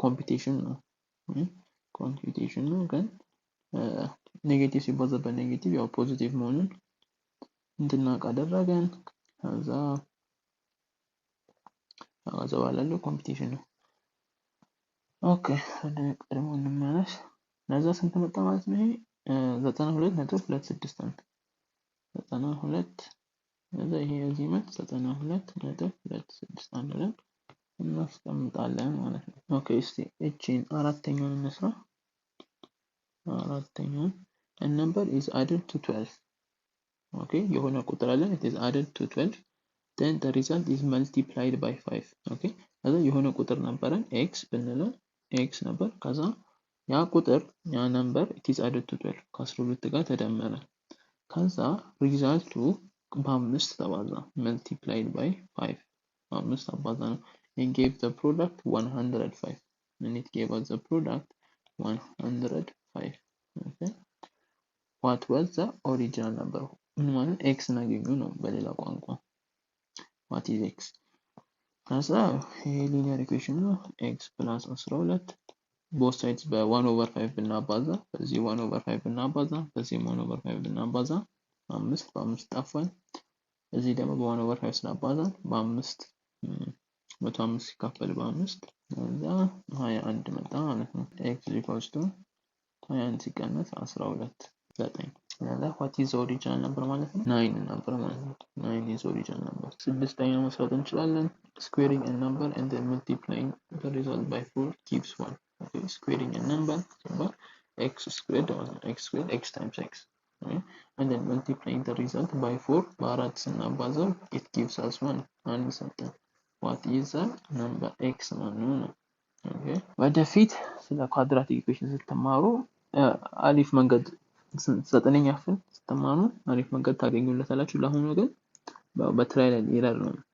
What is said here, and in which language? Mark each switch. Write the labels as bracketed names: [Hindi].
[Amharic] ኮምፒቲሽን ነው። ኮምፒቲሽን ነው ግን ኔጌቲቭ ሲባዛ በኔጌቲቭ ያው ፖዚቲቭ መሆኑን እንድናውቅ አደረገን። ከዛ ያለው ኮምፒቲሽን ነው። ኦኬ ወደ ቀድሞ እንመለስ። ለዛ ስንት መጣ ማለት ነው? ይሄ 92.261 92 ከዛ ይሄ እዚህ መት 92.261 ብለን እናስቀምጣለን ማለት ነው። ኦኬ እስቲ እቺን አራተኛውን እንስራ። አራተኛውን [English] a number is added to 12. [Amharic] ኦኬ የሆነ ቁጥር አለን [English] it is added to 12 then the result is multiplied by 5. [Amharic] ኦኬ ከዛ የሆነ ቁጥር ነበረን x ብንለው x ነበር ከዛ ያ ቁጥር ያ ነምበር [English] it is added to 12 [Amharic] ከ12 ጋር ተደመረ ከዛ ሪዛልቱ በ5 ተባዛ [English] multiplied by 5 [Amharic] በ5 አባዛ ነው [English] and gave the product 105 and it gave us the product 105. okay what was the original number? [Amharic] ምን ማለት x እናገኙ ነው በሌላ ቋንቋ [English] what is x? [Amharic] ከዛ ይሄ ሊኒየር ኢኩዌሽን ነው [English] x plus 12 both sides by 1/5 [Amharic] ብናባዛ በዚህ 1/5 ብናባዛ በዚህ 1/5 ብናባዛ 5 በ5 ጠፋን እዚህ ደግሞ በ1/5 ስናባዛ በ5 105 ሲካፈል በ5 ከዛ 21 መጣ ማለት ነው x equals to 21 ሲቀነስ 12 9 ያለ [English] what is the original number [Amharic] ማለት ነው 9 ነበር ማለት ነው [English] 9 is original number [Amharic] ስድስተኛ መስራት እንችላለን [English] squaring a number and then multiplying the result by 4 gives 1. okay squaring a number so x squared or x squared x times x okay? and then multiplying the result by 4 [Amharic] በአራት ስናባዛው [English] it gives us 1 [Amharic] አንድ ሰጠን [English] what is the number x [Amharic] ማለት ነው okay ወደፊት ስለ ኳድራቲክ ኢኩዌሽን ስትማሩ አሪፍ መንገድ ዘጠነኛ ክፍል ስትማሩ አሪፍ መንገድ ታገኙለታላችሁ ለአሁኑ ግን በትራይል ኤንድ ኤረር ነው